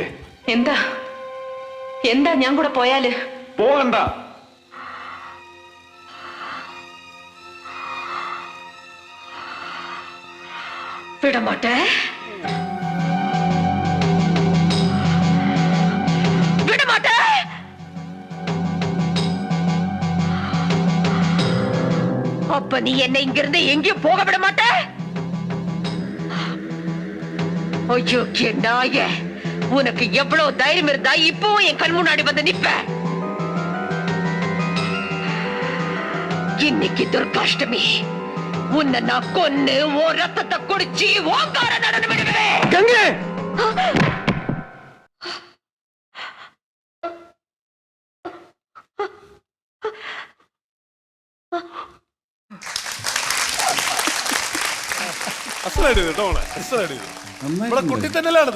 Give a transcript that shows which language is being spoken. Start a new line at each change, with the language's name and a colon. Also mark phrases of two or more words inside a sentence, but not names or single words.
Malayalam: എന്താ എന്താ ഞാൻ കൂടെ പോയാല്? പോകണ്ട.
Tamil: விடமாட்டே. விடமாட்டே. அப்ப நீ என்னை இங்கிருந்து எங்கேயும் போக விட மாட்டே? ஐயோ நாயே, உனக்கு எவ்வளவு தைரியம் இருந்தா இப்பவும் என் கண் முன்னாடி வந்து நிப்ப? இன்னைக்கு துர்காஷ்டமி. உன்னை நான் கொன்னு ஓ ரத்தத்தை குடிச்சு ஓங்கார நடனம் விடுவேன்.
Malayalam: ഗംഗേ, അസലായിട്ട് കേട്ടോ മോളെ, അസലായിട്ട് ചെയ്തു. നമ്മളെ കുട്ടി തന്നെയാണിത്.